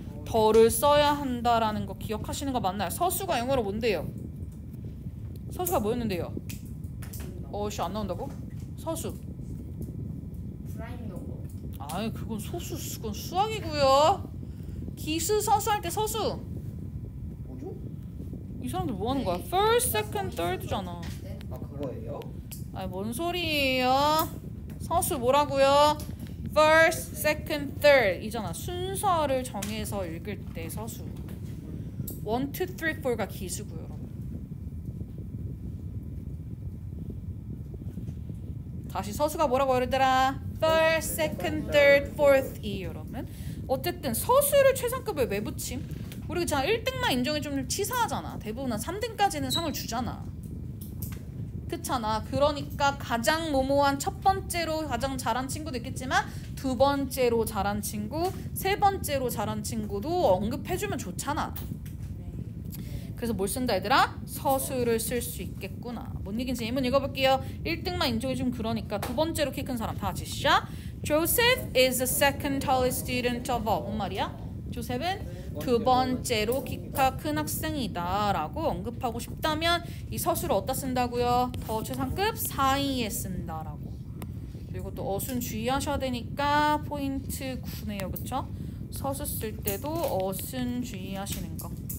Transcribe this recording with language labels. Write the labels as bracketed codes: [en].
[ko] 더를 써야 한다라는 거 기억하시는 거 맞나요? 서수가 영어로 뭔데요? 서수가 뭐였는데요? 씨 안 나온다고? 서수. 아이 그건 소수, 그건 수학이고요. 기수 서수 할 때 서수. 뭐죠? 이 사람들 뭐 하는 거야? [en] First, second, third잖아. [ko] 아 그거예요? 아니 뭔 소리예요? 서수 뭐라고요? [en] First, second, third [ko] 이잖아. 순서를 정해서 읽을 때 서수. 1, 2, 3, 4가 기수고요. 다시 서수가 뭐라고 얘들아? [en] First, second, third, fourth [ko] 이 여러분. 어쨌든 서수를 최상급에 왜 붙임? 우리 그냥 1등만 인정해 좀 치사하잖아. 대부분 한 3등까지는 상을 주잖아. 그렇잖아. 그러니까 가장 모모한 첫 번째로 가장 잘한 친구도 있겠지만 두 번째로 잘한 친구, 세 번째로 잘한 친구도 언급해주면 좋잖아. 그래서 뭘 쓴다 얘들아? 서술을 쓸 수 있겠구나. 뭔 얘기인지 예문 읽어볼게요. 1등만 인정해주면 그러니까 두 번째로 키 큰 사람 다 같이 시작. [en] Joseph is the second tallest student of all. [ko] 뭔 말이야? 조셉은 두 번째로 키가 큰 학생이다 라고 언급하고 싶다면 이 서술을 어디다 쓴다고요? 더 최상급 사이에 쓴다라고. 그리고 또 어순 주의하셔야 되니까 포인트 9네요. 그쵸? 서술 쓸 때도 어순 주의하시는 거.